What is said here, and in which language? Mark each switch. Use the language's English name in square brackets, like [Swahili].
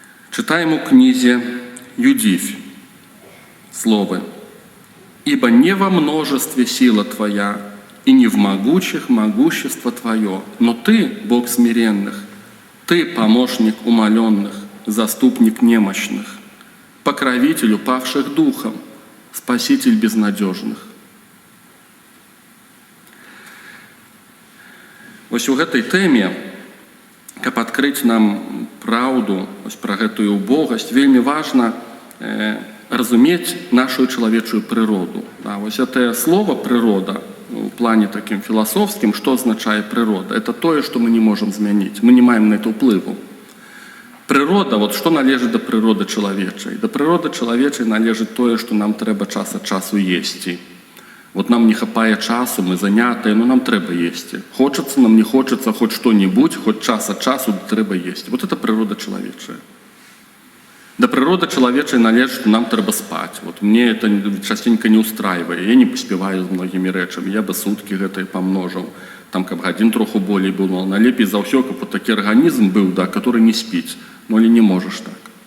[Russian] Читаем у книзе Юдифь словы: «Ибо не во множестве сила Твоя, и не в могучих могущество Твое, но Ты, Бог смиренных, Ты, помощник умоленных, заступник немощных, покровитель упавших духом, спаситель безнадежных». [Belarusian] Вось у гэтай тэме, каб адкрыць нам праўду вось пра гэтую убогасць, вельмі важна разумець нашу чалавечую прыроду. Да, вось гэтае слово «прырода» в плане таким філасофскім, што азначае прырода? Это тое, што мы не можам змяніць, мы не маем на это ўплыву. Прырода, вот што належыць да прыроды чалавечай? Да прыроды чалавечай належыць тое, што нам трэба час ад часу есці. Вот нам не хапае часу, мы занятыя, но нам трэба есці. Хочацца, нам не хочацца, хоць што-небудзь, хоць час ад часу трэба есці. Вот это прырода чалавечая. Да прыроды чалавечай належыць, што нам трэба спаць. [Russian] Вот мне это частенька не устраивае. [Belarusian] Я не паспяваю з многімі рэчамі. Я бы суткі гэтае памножыў. Там, каб гадзін троху болей было. Налепей за ўсё, каб вот такі арганізм быў, да, который не спіць. Ну, але не можаш так.